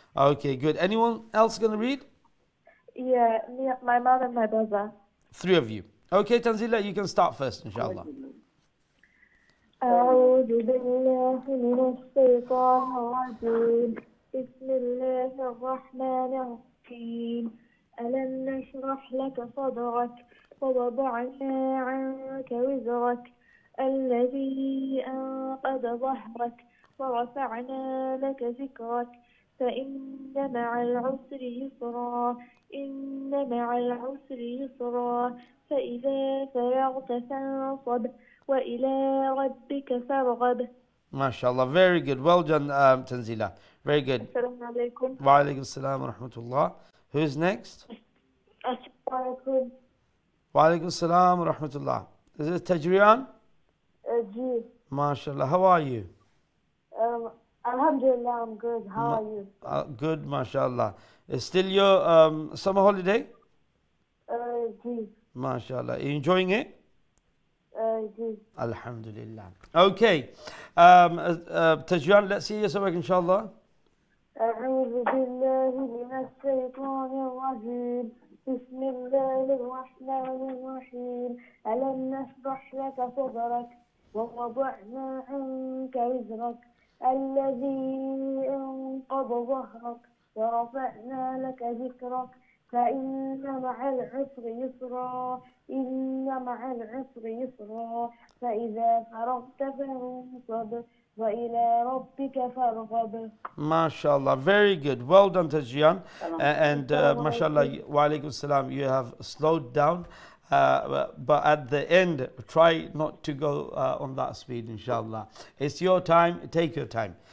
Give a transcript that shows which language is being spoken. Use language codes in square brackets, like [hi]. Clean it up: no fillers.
[en] okay good anyone else going to read yeah me, my mom and my brother three of you okay Tanzila you can start first inshallah [ar] أعوذ بالله من الشيطان الرجيم بسم الله الرحمن الرحيم ألم نشرح لك صدرك ووضعنا عنك وزرك الذي أنقض ظهرك ورفعنا لك ذكرك فإن مع العسر يسرا إن مع العسر يسرا فإذا فرغت فانصب وإلى ربك فارغب ما شاء الله [en] very good well done Tanzila very good [ar] السلام عليكم وعليكم السلام ورحمة الله [en] who's next [ar] السلام عليكم وعليكم السلام ورحمة الله [en] is it [ar] Tajrian جي ما شاء الله [en] how are you Alhamdulillah I'm good how are you good [ar] ما شاء الله [en] is still your summer holiday جي [ar] ما شاء الله [en] are you enjoying it جي Alhamdulillah okay Tajrian let's see you [ar] سبق إن شاء الله أعوذ بالله من الشيطان الرجيم بسم الله الرحمن الرحيم ألم نشرح لك صدرك ووضعنا عنك وزرك الذي انقض ظهرك ورفعنا لك ذكرك فإن مع العسر يسرا إن مع العسر يسرا فإذا فرغت فانصب وإلى ربك فارغب. [en] MashaAllah, very good. Well done, Tajian. And [ar] Assalamu MashaAllah, alaikum. wa alaikum salam, [en] you have slowed down. But at the end, try not to go on that speed, inshallah. It's your time, take your time.